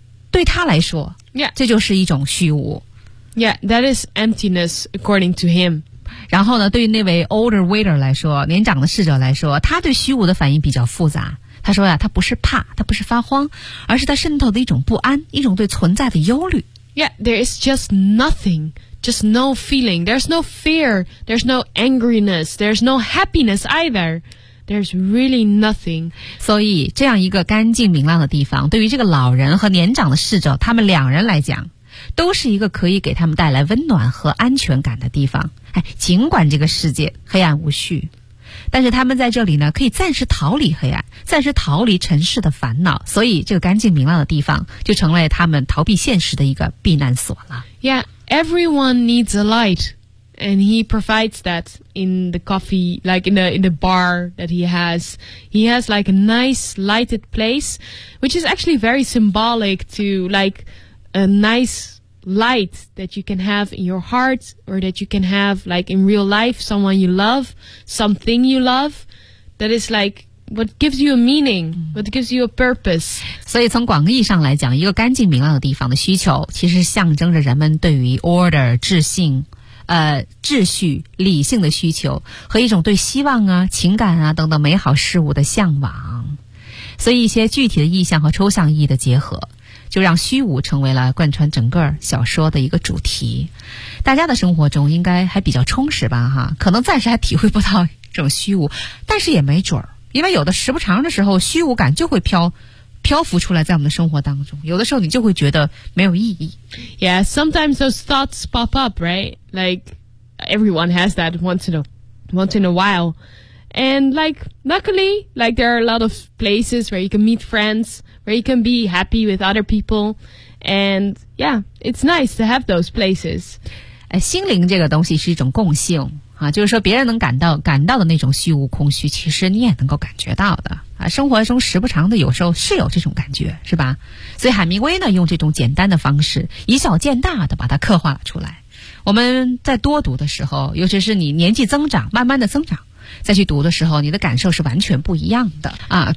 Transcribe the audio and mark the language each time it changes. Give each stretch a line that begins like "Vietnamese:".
Chinese: 对他来说，
English: yeah.
Chinese: 这就是一种虚无。
English: Yeah, that is emptiness according to him.
Chinese: 然后呢，对于那位
English: older waiter
Chinese: 来说，年长的侍者来说，他对虚无的反应比较复杂。他说呀，他不是怕，他不是发慌，而是他渗透的一种不安，一种对存在的忧虑。
English: Yeah, there is just nothing. Just no feeling. There's no fear. There's no angriness. There's no happiness either. There's really nothing.
Chinese: 所以这样一个干净明亮的地方对于这个老人和年长的侍者他们两人来讲都是一个可以给他们带来温暖和安全感的地方、哎、尽管这个世界黑暗无序但是他们在这里呢可以暂时逃离黑暗暂时逃离尘世的烦恼所以这个干净明亮的地方就成了他们逃避现实的一个避难所了
English: Yeah. Everyone needs a light, and he provides that in the coffee, like in the bar that he has. He has like a nice lighted place, which is actually very symbolic to like a nice light that you can have in your heart or that you can have like in real life, someone you love, something you love that is like... What gives you a meaning? What gives you a purpose?
Chinese: 所以从广义上来讲，一个干净明亮的地方的需求，其实象征着人们对于 order 秩序、秩序理性的需求和一种对希望啊、情感啊等等美好事物的向往。所以一些具体的意象和抽象意义的结合，就让虚无成为了贯穿整个小说的一个主题。大家的生活中应该还比较充实吧，哈，可能暂时还体会不到这种虚无，但是也没准儿，因为有的时不长的时候，虚无感就会漂浮出来在我们的生活当中，有的时候你就会觉得没有意义。
English: Yeah, sometimes those thoughts pop up, right? Like, everyone has that once in a while. And like, luckily, like there are a lot of places where you can meet friends, where you can be happy with other people. And yeah, it's nice to have those places.
Chinese: 心灵这个东西是一种共性。啊，就是说别人能感到的那种虚无空虚，其实你也能够感觉到的啊。生活中时不常的，有时候是有这种感觉，是吧？所以海明威呢，用这种简单的方式，以小见大的把它刻画了出来。我们在多读的时候，尤其是你年纪增长，慢慢的增长，再去读的时候，你的感受是完全不一样的啊。